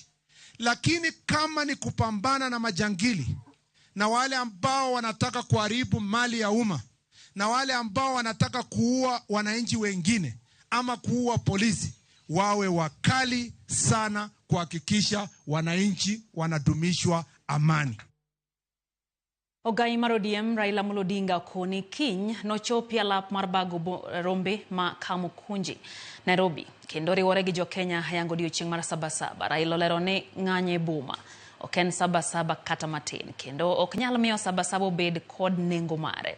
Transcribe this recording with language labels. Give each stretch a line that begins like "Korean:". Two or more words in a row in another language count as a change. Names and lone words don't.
Swahili: Lakini kama ni kupambana na majangili na wale ambao wanataka kuharibu mali ya umma na wale ambao wanataka kuua wananchi wengine ama kuua polisi, wawe wakali sana kuhakikisha wananchi wanadumishwa amani.
Luo (Kenya and Tanzania): Ogai mar ODM Raila Amolo Odinga koni kiny nochopia lap mar bago rombe ma Kamukunji Nairobi kendo riwore gi jo-Kenya hayango odiochieng' mar Sabasaba. Raila olero ni ng'anye boma ok en Sabasaba kata matin kendo ok nyal miyo Sabasaba obed kod nengo mare.